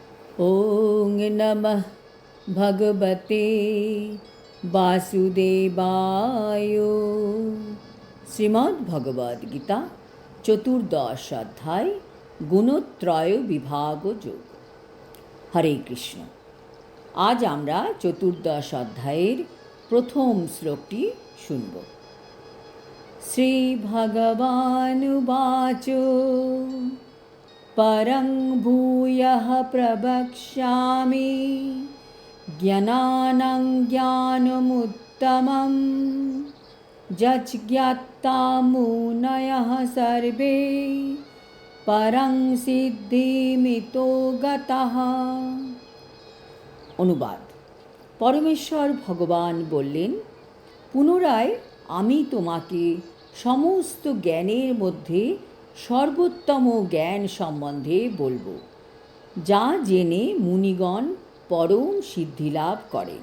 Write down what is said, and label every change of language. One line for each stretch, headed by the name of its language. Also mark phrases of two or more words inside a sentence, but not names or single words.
Sanskrit: ओं नमः भगवते वासुदेवाय। श्रीमद् भगवद गीता चतुर्दश अध्याय गुणत्रय विभाग योग। हरे कृष्ण।
Bangla: आज আমরা চতুর্দশ অধ্যায়ের প্রথম শ্লোকটি শুনব।
Sanskrit: শ্রী ভগবানুবাচ परं भूयः प्रवक्ष्यामि ज्ञानानं ज्ञानमुत्तमं यज्ज्ञात्वा मुनयः सर्वे परं सिद्धिमितो गतः।
Bangla: অনুবাদ। পরমেশ্বর ভগবান বললেন, পুনরায় আমি তোমাকে সমস্ত জ্ঞানের মধ্যে সর্বোত্তম জ্ঞান সম্বন্ধে বলবো, যা জেনে মুনিগণ পরম সিদ্ধিলাভ করেন।